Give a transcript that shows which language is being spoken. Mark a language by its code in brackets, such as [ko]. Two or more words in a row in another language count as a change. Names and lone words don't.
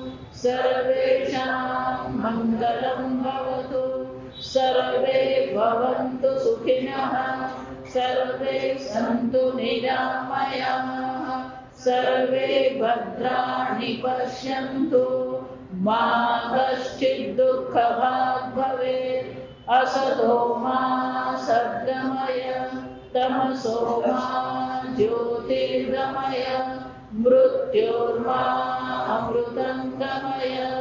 [sa] સર્વેષાં મંગલં ભવતુ, સર્વે ભવन्तુ સુખિનઃ, સર્વે સन्तુ નિરામયાઃ, સર્વે ભદ્રાણિ પશ્યन्तુ, મા કશ્ચિत् દુઃખભાગ્ ભવેत्. असतो मा सद्गमय, तमसो मा ज्योतिर्गमय, मृत्योर्मा अमृतं गमय.